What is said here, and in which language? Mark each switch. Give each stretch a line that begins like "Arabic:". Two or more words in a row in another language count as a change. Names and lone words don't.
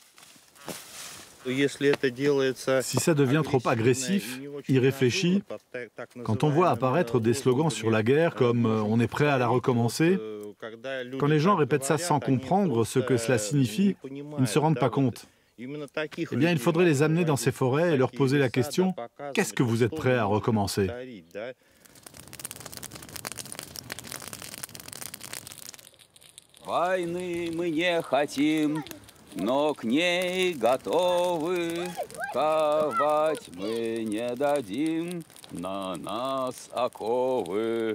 French: Si ça devient trop agressif, irréfléchi, quand on voit apparaître des slogans sur la guerre comme « on est prêt à la recommencer », quand les gens répètent ça sans comprendre ce que cela signifie, ils ne se rendent pas compte. Eh bien, il faudrait les amener dans ces forêts et leur poser la question « Qu'est-ce que vous êtes prêt à recommencer ?»
Russian: Но к ней готовы, ковать мы не дадим, на нас оковы.